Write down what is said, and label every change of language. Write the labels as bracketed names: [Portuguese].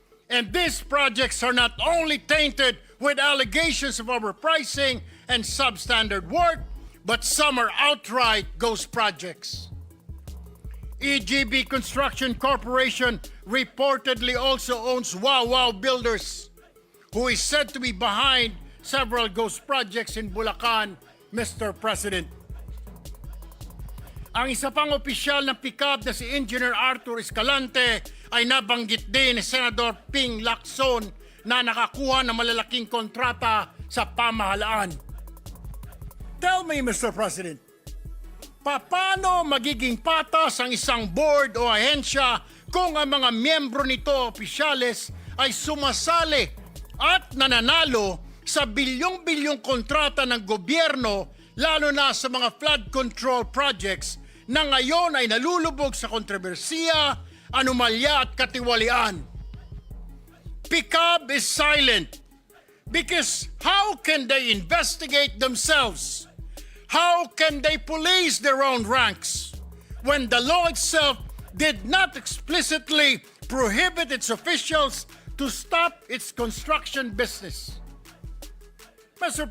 [English] And these projects are not only tainted with allegations of overpricing and substandard work, but some are outright ghost projects. EGB Construction Corporation reportedly also owns Wow Builders, who is said to be behind several ghost projects in Bulacan, Mr. President. [Filipino] Ang isa pang opisyal ng PICAB na si Engineer Arthur Escalante ay nabanggit din ni Senador Ping Lacson na nakakuha ng malalaking kontrata sa pamahalaan. [English] Tell me, Mr. [Filipino] President, paano magiging patas ang isang board o ahensya kung ang mga miyembro nito, opisyales, ay sumasali at nananalo sa bilyong-bilyong kontrata ng gobyerno, lalo na sa mga flood control projects na ngayon ay nalulubog sa kontrobersiya anomalya at katiwalian. [English] PICAB is silent because how can they investigate themselves? How can they police their own ranks when the law itself did not explicitly prohibit its officials to stop its construction business? Mr.